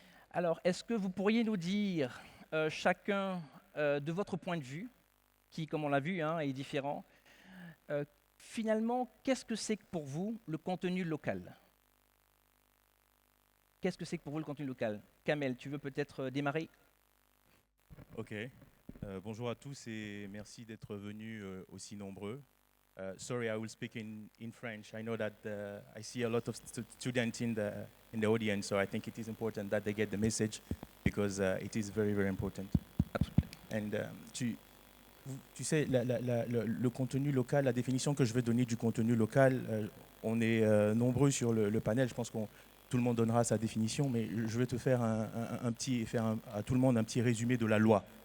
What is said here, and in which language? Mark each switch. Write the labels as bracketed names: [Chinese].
[French] Alors, est-ce que vous pourriez nous dire chacun de votre point de vue, qui, comme on l'a vu, est différent, finalement, qu'est-ce que c'est pour vous le contenu local? Qu'est-ce que c'est pour vous le contenu local? Kamel, tu veux peut-être démarrer? Ok. Bonjour à tous et merci d'être venus aussi nombreux. [English] Sorry, I will speak in French. I know that I see a lot of students in the audience, so I think it is important that they get the message because it is very, very important. [French] And tu sais, le contenu local, la définition que je vais donner du contenu local, on est nombreux sur le panel. Je pense que tout le monde donnera sa définition, mais je vais te faire à tout le monde un petit résumé de la loi.